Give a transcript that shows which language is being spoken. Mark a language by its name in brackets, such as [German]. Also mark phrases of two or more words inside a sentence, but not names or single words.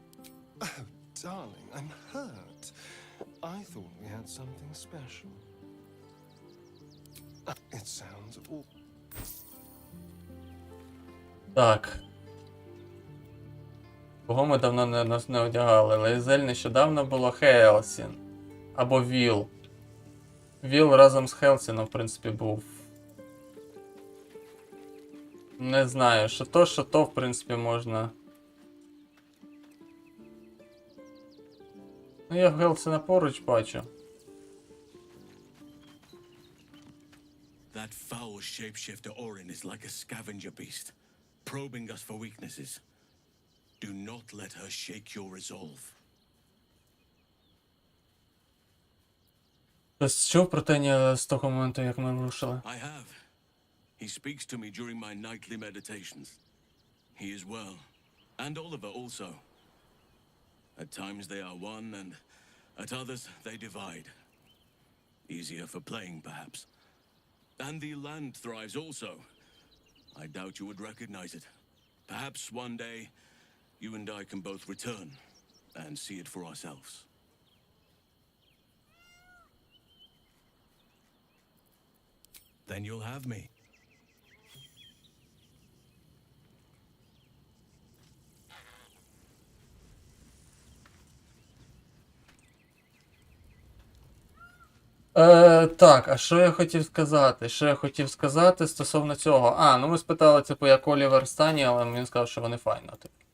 [English] Darling, I'm hurt. I thought we had something special. It sounds awful. [Ukrainian] Так. Кого ми давно не одягали? Лейзель нещодавно було Хелсін. Або Віл. Віл разом з Хелсіном, в принципі, був. Не знаю, що то, в принципі, можна. Ну, я Хелсіна поруч бачу. [English] That foul shapeshifter Orin is like a scavenger beast, probing us for weaknesses. Do not let her shake your resolve. [Ukrainian] Хтось чув про Теня з того моменту, як ми рушили? [English] I have. He speaks to me during my nightly meditations. He is well. And Oliver also. At times they are one, and at others they divide. Easier for playing, perhaps. And the land thrives also. I doubt you would recognize it. Perhaps one day, you and I can both return and see it for ourselves. Then you'll have me. [Ukrainian] Так, а що я хотів сказати? Що я хотів сказати стосовно цього? А, ну ми спитали, типу, як Олівер в стані, але він сказав, що вони файно, типу.